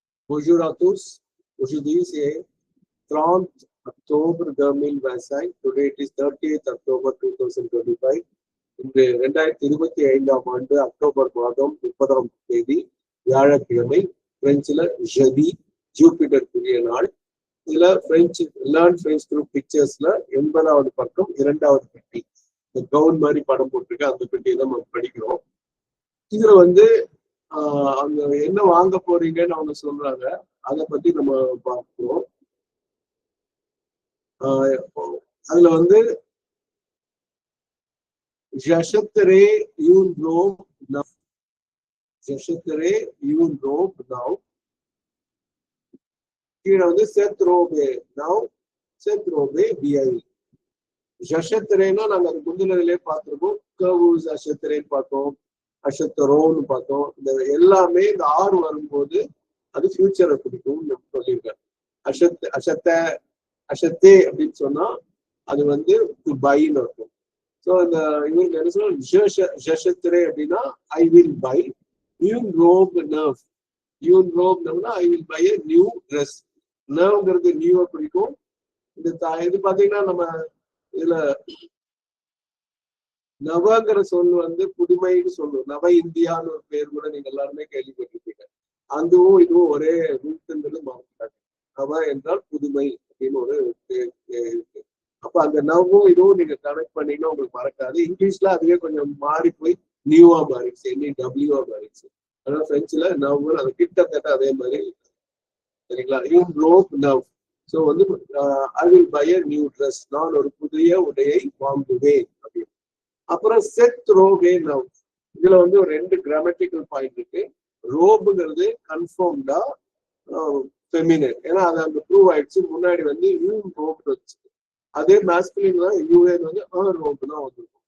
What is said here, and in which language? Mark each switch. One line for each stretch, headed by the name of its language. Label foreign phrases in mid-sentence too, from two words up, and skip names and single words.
French: Bonjour à tous. Aujourd'hui, c'est 30 octobre 2025.
English: Today it is 30th October 2025.
Tamil: இன்று 2025ஆம் ஆண்டு அக்டோபர் மாதம் 30ஆம் தேதி வியாழக்கிழமை. பிரெஞ்சுல ஜெடி ஜூபிட்டருக்குரிய நாள். இதுல பிரெஞ்சு லேர்ன் பிரெஞ்ச் குரூப் பிக்சர்ஸ்ல 80வது பக்கம் 2வது பெட்டி, இந்த கவுன் மாதிரி படம் போட்டிருக்கு, அந்த பெட்டியை தான் நம்ம படிக்கிறோம். இதுல வந்து அங்க என்ன வாங்க போறீங்கன்னு அவங்க சொல்றாங்க, அதை பத்தி நம்ம பார்க்கிறோம். அதுல வந்து
French: j'achèterai une robe neuve. J'achèterai une robe neuve.
Tamil: கீழே வந்து
French: cette robe neuve, cette robe vieille.
Tamil: j'achèterai-னா நாங்க அது முந்தினதிலே பார்த்திருக்கோம்.
French: que vous achèterez
Tamil: பார்த்தோம், அஷத்தரோன்னு பார்த்தோம். இந்த எல்லாமே இந்த ஆறு வரும்போது அது ஃபியூச்சரை பிடிக்கும் சொல்லியிருக்காரு. அஷத்தே அப்படின்னு சொன்னா அது வந்து பைன்னு இருக்கும். ஸோ இந்த இவருக்கு என்ன சொல்லுவாங்க, அப்படின்னா
English: I will buy.
French: une robe neuve, une robe neuve
English: I will buy a new dress.
Tamil: நர்வ்ங்கிறது நியூவை பிடிக்கும். இது பாத்தீங்கன்னா நம்ம இதுல நவங்கிற சொல் வந்து புதுமைன்னு சொல்லுவோம். நவ இந்தியான்னு ஒரு பேர் கூட நீங்க எல்லாருமே கேள்விப்பட்டிருப்பீங்க. அதுவும் இதுவும் ஒரே ரூட்டுங்கிறது மாறிட்டாங்க. நவ என்றால் புதுமை அப்படின்னு ஒரு பேர் இருக்கு. அப்ப அந்த நவ்வும் இதுவும் நீங்க கனெக்ட் பண்ணீங்கன்னா உங்களுக்கு மறக்காது. இங்கிலீஷ்ல அதுவே கொஞ்சம் மாறி போய் நியூவா மாறிடுச்சு, NEWவா மாறிடுச்சு. அதனால பிரெஞ்சுல நவ் அது கிட்டத்தட்ட அதே மாதிரி, சரிங்களா?
French: une robe neuve.
Tamil: ஸோ வந்து
English: I will buy a new dress,
Tamil: நான் ஒரு புதிய உடையை வாங்குவேன் அப்படின்னு.
French: அப்புறம் cette robe neuve.
Tamil: இதுல வந்து ஒரு 2 கிராமட்டிக்கல் பாயிண்ட் இருக்கு. ரோபுங்கிறது கன்ஃபார்ம்டா ஃபெமினின், ஏன்னா அது அங்க ப்ரூவ் ஆயிடுச்சு. முன்னாடி வந்து
French: une robe
Tamil: வச்சு, அதே மாஸ்குலின் தான் யூஏன் வந்து ரோப் தான் வந்திருக்கும்.